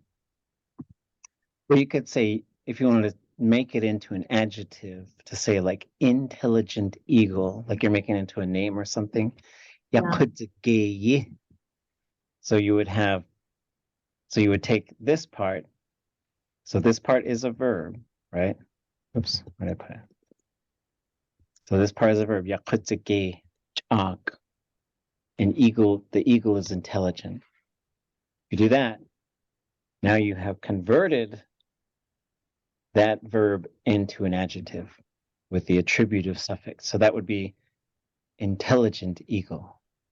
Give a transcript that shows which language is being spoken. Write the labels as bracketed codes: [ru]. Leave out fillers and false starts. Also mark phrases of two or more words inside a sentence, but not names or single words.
[en] Well, you could say, if you wanted to make it into an adjective, to say like intelligent eagle, like you're making it into a name or something. Yakutzage. So you would take this part. So this part is a verb, right? Oops, where did I put it? So this part is a verb, [tli] yakutzage ʼáak. [en] An eagle, the eagle is intelligent. You do that, now you have converted that verb into an adjective with the attributive suffix. So that would be intelligent eagle.